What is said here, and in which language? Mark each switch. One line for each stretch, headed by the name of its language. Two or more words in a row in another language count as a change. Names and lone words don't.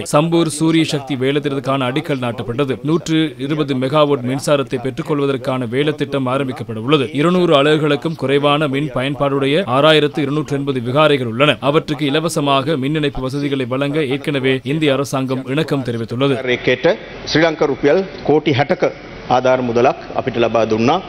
Tamil: சம்பூர் சூரிய சக்தி வேலைத்திட்டத்துக்கான அடிக்கல் நாட்டப்பட்டது. 120 மெகாவாட் மின்சாரத்தை பெற்றுக் கொள்வதற்கான வேலை திட்டம் ஆரம்பிக்கப்பட உள்ளது. 200 அலகுகளுக்கும் குறைவான மின் பயன்பாடுடைய 6280 விகாரைகள் உள்ளன. அவற்றுக்கு இலவசமாக மின் இணைப்பு வசதிகளை வழங்க ஏற்கனவே இந்திய அரசாங்கம் இணக்கம் தெரிவித்துள்ளது.
Sinhala: ශ්‍රී ලංකා රුපියල් කෝටි 60ක ආධාර මුදලක් අපිට ලබා දුන්නා.